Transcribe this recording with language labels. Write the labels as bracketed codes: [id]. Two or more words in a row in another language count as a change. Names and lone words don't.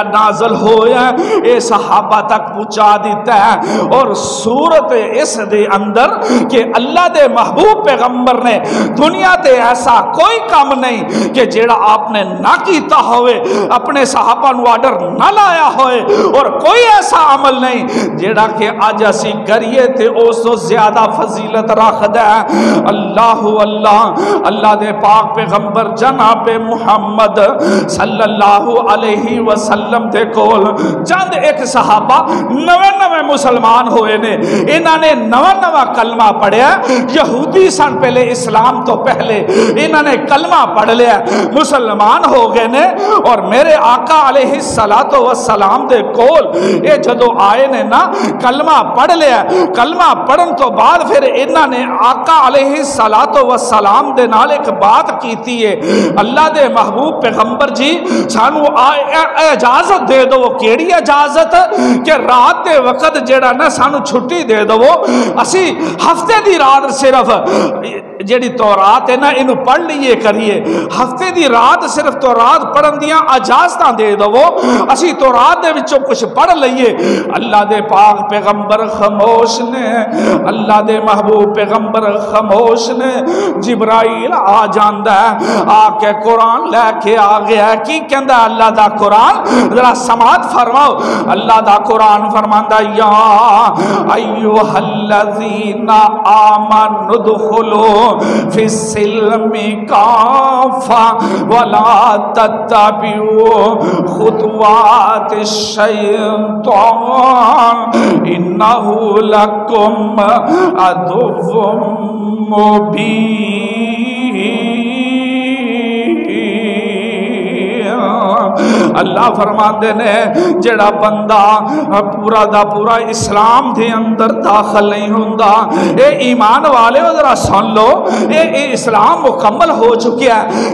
[pa] نازل ہویا اے صحابہ تک پہنچا دیتا ہے، اور صورت اس دے اندر کہ اللہ دے محبوب پیغمبر نے دنیا تے ایسا کوئی کام نہیں کہ جڑا آپ نے نہ کیتا ہوئے، اپنے صحابہ نو آرڈر نہ لایا ہوئے، اور کوئی ایسا عمل نہیں جیڑا کہ آج اسی کریے تے اس تو زیادہ فضیلت رکھدا ہے۔ اللہ اللہ اللہ دے پاک پیغمبر جناب محمد [ar] صلی اللہ علیہ وسلم [pa] دے کول چند ایک صحابہ نوے مسلمان ہوئے نے، انہاں نے نواں کلمہ پڑھیا، یہودی سن پہلے اسلام تو پہلے، انہاں نے کلمہ پڑھ لیا، مسلمان ہو گئے نے، اور میرے آقا [ar] علیہ السلام [pa] دے کول اے جدو آئے نے نا کلمہ پڑھ لیا، کلمہ پڑھن تو بعد پھر انہاں نے آقا [ar] علیہ السلام [pa] دے نال ایک بات کیتی ہے، اللہ دے محبوب پیغمبر جی سانو اجازت دے دو۔ کیڑی اجازت؟ کہ رات دے وقت جیڑا نا سانو چھٹی دے دو، اسی ہفتے دی رات صرف جیڑی تورات ہے نا انہوں پڑھ لیے کریے، ہفتے دی رات صرف تورات پڑھن دیاں اجازتاں دے دو، اسی تورات دے وچوں کچھ پڑھ لئیے۔ اللہ دے پاک پیغمبر خاموش نے، اللہ دے محبوب پیغمبر خاموش نے، جبرائیل آ جاندا ہے، آ کے قرآن لے کے آ گیا ہے۔ کی کہندا ہے اللہ دا قرآن؟ ذرا سماعت فرماؤ، اللہ دا قرآن فرماندا [ar] یا ایھا الذین آمنوا ادخلوا فی السلم کافہ ولا تتبعوا خطوات الشیطان انہ لکم عدو مبین۔ [pa] اللہ فرماندے نے جڑا بندہ پورا دا پورا اسلام دے اندر داخل نہیں ہوندا، اے ایمان والے ذرا سن لو، اے اسلام مکمل ہو چکیا ہے۔